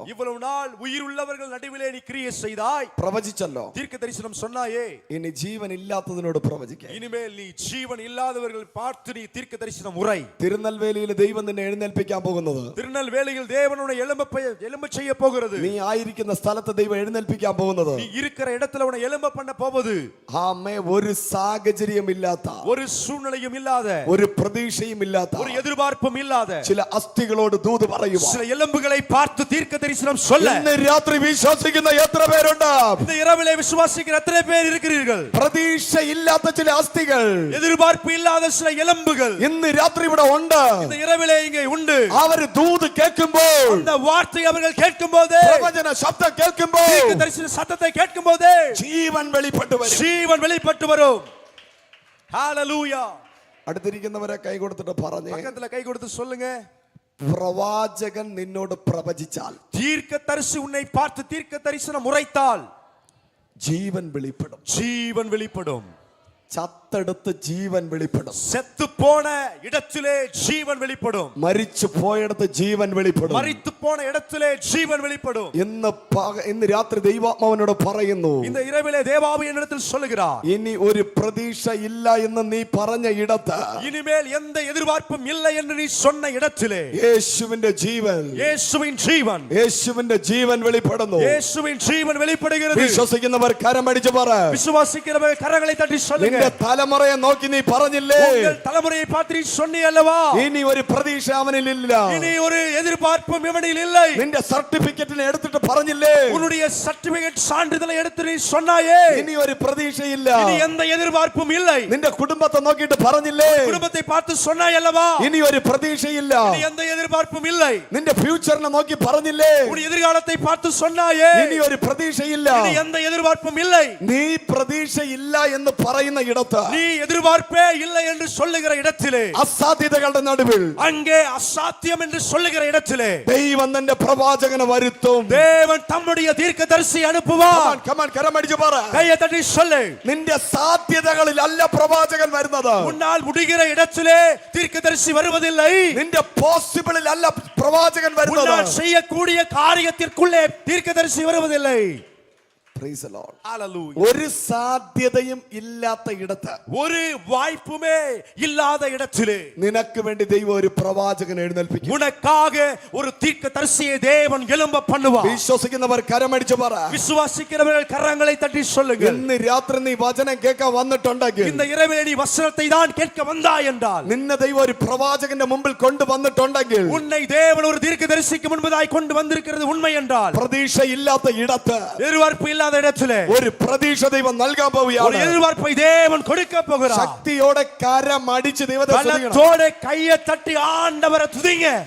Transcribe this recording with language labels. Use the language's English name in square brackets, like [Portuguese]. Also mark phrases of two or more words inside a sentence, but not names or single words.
[Tamil] இவ்வளவு நாள் உயிர் உள்ளவர்கள் நடுவிலே நீ கிரியை செய்தாய், [Malayalam] പ്രവചിച്ചല്ലോ. [Tamil] தீர்க்க தரிசனம் சொன்னாயே, [Malayalam] ഇനി ജീവൻ ഇല്ലാത്തതിനോട് പ്രവചിക്കുക. [Tamil] இனிமேல் நீ ஜீவன் இல்லாதவர்கள் பார்த்து நீ தீர்க்க தரிசனம் உரை. [Malayalam] തിരുനെൽവേലിയിൽ ദൈവം നിന്നെ എഴുന്നേൽപ്പിക്കാൻ പോകുന്നത്, [Tamil] திருநெல்வேலியில் தேவனுடைய எலும்ப செய்ய போகிறது, [Malayalam] നീ ആയിരിക്കുന്ന സ്ഥലത്ത് ദൈവം എഴുന്നേൽപ്പിക്കാൻ പോകുന്നത്, [Tamil] நீ இருக்கிற இடத்துல உன்னை எலும்ப பண்ண போவது, [Malayalam] ആമേ, ഒരു സാഹചര്യം ഇല്ലാത്ത, [Tamil] ஒரு சூழ்நிலையும் இல்லாத, [Malayalam] ഒരു പ്രതീക്ഷയും ഇല്ലാത്ത, [Tamil] ஒரு எதிர்பார்ப்பும் இல்லாத [Malayalam] ചില അസ്ഥികളോട് ദൂത് പറയുക. [Tamil] சில எலும்புகளை பார்த்து தீர்க்க தரிசனம் சொல்ல [Malayalam] ഇന്ന് രാത്രി വിശ്വസിക്കുന്ന എത്ര പേരുണ്ട്? [Tamil] இந்த இரவிலே விசுவாசிக்கிற எத்தனை பேர் இருக்கிறீர்கள்? [Malayalam] പ്രതീക്ഷ ഇല്ലാത്ത ചില അസ്ഥികൾ, [Tamil] எதிர்பார்ப்பு இல்லாத சில எலும்புகள் [Malayalam] ഇന്ന് രാത്രി ഇവിടെ ഉണ്ട്. [Tamil] இந்த இரவிலே இங்கே உண்டு. [Malayalam] അവർ ദൂത് കേൾക്കുമ്പോൾ, [Tamil] அந்த வார்த்தை அவர்கள் கேட்கும்போது, [Malayalam] പ്രവചന ശബ്ദം കേൾക്കുമ്പോൾ, [Tamil] தீர்க்க தரிசன சத்தத்தை கேட்கும்போது [Malayalam] ജീവൻ വെളിപ്പെട്ടു വരും. [Tamil] ஜீவன் வெளிப்பட்டு வரும். ஹalleluya. [Malayalam] അടുത്തിരിക്കുന്നവരെ കൈ കൊടുത്തിട്ട് പറഞ്ഞേ, [Tamil] பக்கத்துல கை கொடுத்து சொல்லுங்க, [Malayalam] പ്രവാചകൻ നിന്നോട് പ്രവചിച്ചാൽ, [Tamil] தீர்க்க தரிசி உன்னை பார்த்து தீர்க்க தரிசனம் உரைத்தால் [Malayalam] ജീവൻ വെളിപ്പെടും. [Tamil] ஜீவன் வெளிப்படும். [Malayalam] ചത്തെടുത്ത് ജീവൻ വെളിപ്പെടും. [Tamil] செத்து போன இடத்திலே ஜீவன் வெளிப்படும். [Malayalam] മരിച്ചു പോയിടത്ത് ജീവൻ വെളിപ്പെടും. [Tamil] மரித்து போன இடத்திலே ஜீவன் வெளிப்படும். [Malayalam] ഇന്ന് രാത്രി ദൈവാത്മാവിനോട് പറയുന്നു, [Tamil] இந்த இரவிலே தேவாவி என்னிடத்தில் சொல்லுகிறார், [Malayalam] ഇനി ഒരു പ്രതീക്ഷ ഇല്ല എന്ന് നീ പറഞ്ഞ ഇടത്ത്, [Tamil] இனிமேல் எந்த எதிர்பார்ப்பும் இல்லை என்று நீ சொன்ன இடத்திலே [Malayalam] യേശുവിന്റെ ജീവൻ, [Tamil] இயேசுவின் ஜீவன், [Malayalam] യേശുവിന്റെ ജീവൻ വെളിപ്പെടുന്നു. [Tamil] இயேசுவின் ஜீவன் வெளிப்படுகிறது. [Malayalam] വിശ്വസിക്കുന്നവർ കരമടിച്ച് പറ. [Tamil] விசுவாசிக்கிறவர்கள் கரங்களை தட்டி சொல்லுங்க. [Malayalam] നിന്റെ തലമുറയെ നോക്കി നീ പറഞ്ഞില്ലേ, [Tamil] உங்கள் தலைமுறையை பார்த்து நீ சொன்னீயல்லவா, [Malayalam] ഇനി ഒരു പ്രതീക്ഷ അവനിലില്ല. [Tamil] இனி ஒரு எதிர்பார்ப்பும் இவனில் இல்லை. [Malayalam] നിന്റെ സർട്ടിഫിക്കറ്റിനെ എടുത്തിട്ട് പറഞ്ഞില്ലേ, [Tamil] உன்னுடைய சர்டிபிகேட் சான்றிதழை எடுத்து நீ சொன்னாயே, [Malayalam] ഇനി ഒരു പ്രതീക്ഷയില്ല. [Tamil] இனி எந்த எதிர்பார்ப்பும் இல்லை. [Malayalam] നിന്റെ കുടുംബത്തെ നോക്കിയിട്ട് പറഞ്ഞില്ലേ, [Tamil] குடும்பத்தை பார்த்து சொன்னாயல்லவா, [Malayalam] ഇനി ഒരു പ്രതീക്ഷയില്ല. [Tamil] இனி எந்த எதிர்பார்ப்பும் இல்லை. [Malayalam] നിന്റെ ഫ്യൂച്ചറിനെ നോക്കി പറഞ്ഞില്ലേ, [Tamil] உன் எதிர்காலத்தை பார்த்து சொன்னாயே, [Malayalam] ഇനി ഒരു പ്രതീക്ഷയില്ല. [Tamil] இனி எந்த எதிர்பார்ப்பும் இல்லை. [Malayalam] നീ പ്രതീക്ഷയില്ല എന്ന് പറയുന്ന ഇടത്ത്, [Tamil] நீ எதிர்பார்ப்பே இல்லை என்று சொல்லுகிற இடத்திலே, [Malayalam] അസാധ്യതകളുടെ നടുവിൽ [Tamil] அங்கே அசாத்தியம் என்று சொல்லுகிற இடத்திலே [Malayalam] ദൈവം തന്റെ പ്രവാചകനെ വരുത്തും. [Tamil] தேவன் தம்முடைய தீர்க்கதரிசி அனுப்புவார். [Malayalam] കരമടിച്ച് പറ. [Tamil] கையை தட்டி சொல்லு. [Malayalam] നിന്റെ സാധ്യതകളിൽ അല്ല പ്രവാചകൻ വരുന്നത്, [Tamil] உன்னால் முடிகிற இடத்திலே தீர்க்கதரிசி வருவதில்லை. [Malayalam] നിന്റെ പോസിബിളിൽ അല്ല പ്രവാചകൻ വരുന്നത്. [Tamil] உன்னால் செய்யக்கூடிய காரியத்திற்குள்ளே தீர்க்கதரிசி வருவதில்லை. [English] Praise the Lord. Hallelujah. [Malayalam] ഒരു സാധ്യതയും ഇല്ലാത്ത ഇടത്ത്, [Tamil] ஒரு வாய்ப்புமே இல்லாத இடத்திலே [Malayalam] നിനക്ക് വേണ്ടി ദൈവം ഒരു പ്രവാചകനെ എഴുന്നേൽപ്പിക്കും. [Tamil] உனக்காக ஒரு தீர்க்கதரிசியை தேவன் எழும்ப பண்ணுவார். [Malayalam] വിശ്വസിക്കുന്നവർ കരമടിച്ച് പറ. [Tamil] விசுவாசிக்கிறவர்கள் கரங்களை தட்டி சொல்லுங்கள். [Malayalam] ഇന്ന് രാത്രി നീ വചനം കേൾക്കാൻ വന്നിട്ടുണ്ടെങ്കിൽ, [Tamil] இந்த இரவிலே நீ வசனத்தை தான் கேட்க வந்தாய் என்றால், [Malayalam] നിന്നെ ദൈവം ഒരു പ്രവാചകന്റെ മുമ്പിൽ കൊണ്ടുവന്നിട്ടുണ്ടെങ്കിൽ, [Tamil] உன்னை தேவன் ஒரு தீர்க்கதரிசிக்கு முன்பதாய் கொண்டு வந்திருக்கிறது உண்மை என்றால், [Malayalam] പ്രതീക്ഷയില്ലാത്ത ഇടത്ത് [Tamil] எதிர்பார்ப்பு இல்லாத இடத்திலே [Malayalam] ഒരു പ്രതീക്ഷ ദൈവം നൽകാൻ [Tamil] ஒரு [Malayalam] പോവുകയാണ്. [Tamil] எதிர்பார்ப்பை தேவன் கொடுக்க போகிறார். [Malayalam] ശക്തിയോടെ കരമടിച്ച് ദൈവത്തെ സ്തുതിക്കണം. [Tamil] பலத்தோட கையை தட்டி ஆண்டவரை துதிங்க.